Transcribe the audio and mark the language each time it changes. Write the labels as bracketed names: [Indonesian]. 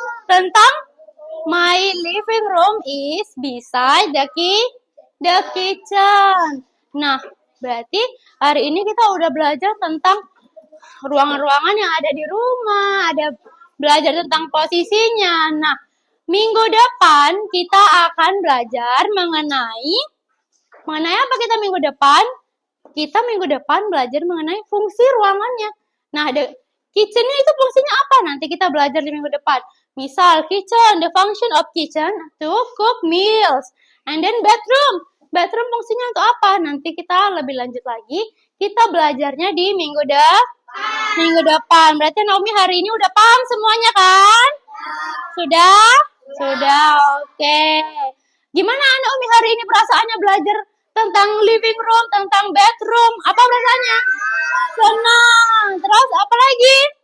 [Indonesian] Tentang [English] my living room is beside the kitchen. [Indonesian] Nah, berarti hari ini kita udah belajar tentang ruangan-ruangan yang ada di rumah, ada belajar tentang posisinya. Nah, minggu depan kita akan belajar mengenai apa kita minggu depan? Kita minggu depan belajar mengenai fungsi ruangannya. Nah, kitchennya itu fungsinya apa? Nanti kita belajar di minggu depan. [English] Misal, kitchen, the function of kitchen to cook meals. And then bedroom. [Indonesian] Bedroom fungsinya untuk apa? Nanti kita lebih lanjut lagi. Kita belajarnya di minggu depan. Berarti Naomi hari ini udah paham semuanya kan? Sudah? Sudah, oke. Gimana Naomi hari ini perasaannya belajar tentang living room, tentang bedroom? Apa perasaannya? Senang. Terus apa lagi?